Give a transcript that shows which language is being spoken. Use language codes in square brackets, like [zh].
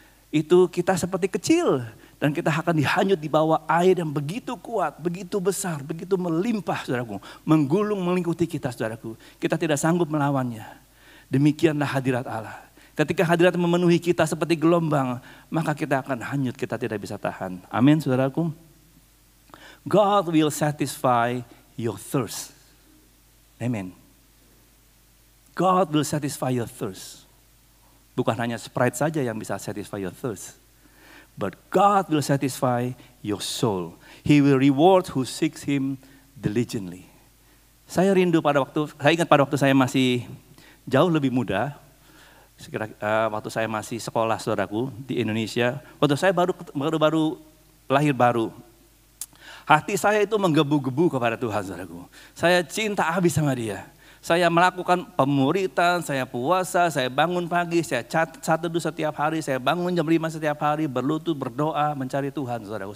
[id] Itu kita seperti kecil dan kita akan dihanyut di bawah air yang begitu kuat, begitu besar, begitu melimpah saudaraku. Menggulung mengikuti kita saudaraku. Kita tidak sanggup melawannya. Demikianlah hadirat Allah. Ketika hadirat memenuhi kita seperti gelombang, maka kita akan hanyut, kita tidak bisa tahan. Amin saudaraku. [en] God will satisfy your thirst. Amen. God will satisfy your thirst. [id] Bukan hanya Sprite saja yang bisa [en] satisfy your thirst. But God will satisfy your soul. He will reward who seeks Him diligently. [id] Saya rindu saya ingat pada waktu saya masih jauh lebih muda. Waktu saya masih sekolah saudaraku di Indonesia. Waktu saya baru lahir baru. Hati saya itu menggebu-gebu kepada Tuhan saudaraku. Saya cinta habis sama Dia. Saya melakukan pemuritan, saya puasa, saya bangun pagi, saya catat teduh setiap hari, saya bangun jam 5 setiap hari, berlutut, berdoa, mencari Tuhan, saudaraku.